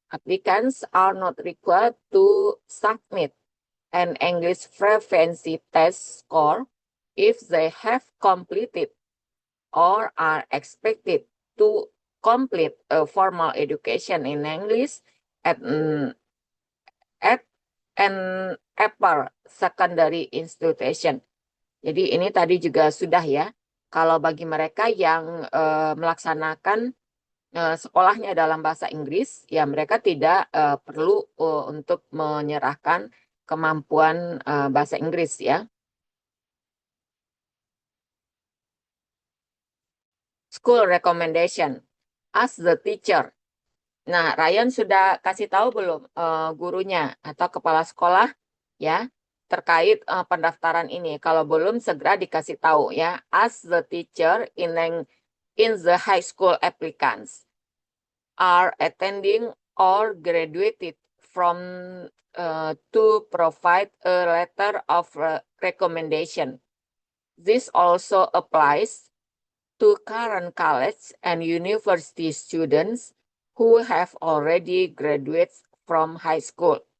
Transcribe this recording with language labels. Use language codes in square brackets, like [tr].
[en] Applicants are not required to submit an English Proficiency Test score if they have completed or are expected to complete a formal education in English at an upper secondary institution. [id] Jadi ini tadi juga sudah ya. Kalau bagi mereka yang melaksanakan sekolahnya dalam bahasa Inggris, ya mereka tidak perlu untuk menyerahkan kemampuan bahasa Inggris ya. [en] School recommendation. Ask the teacher. [id] Nah, Ryan sudah kasih tahu belum gurunya atau kepala sekolah ya terkait pendaftaran ini? Kalau belum, segera dikasih tahu ya. [en] Ask the teacher in the high school applicants are attending or graduated from to provide a letter of recommendation. This also applies to current college and university students who have already graduated from high school.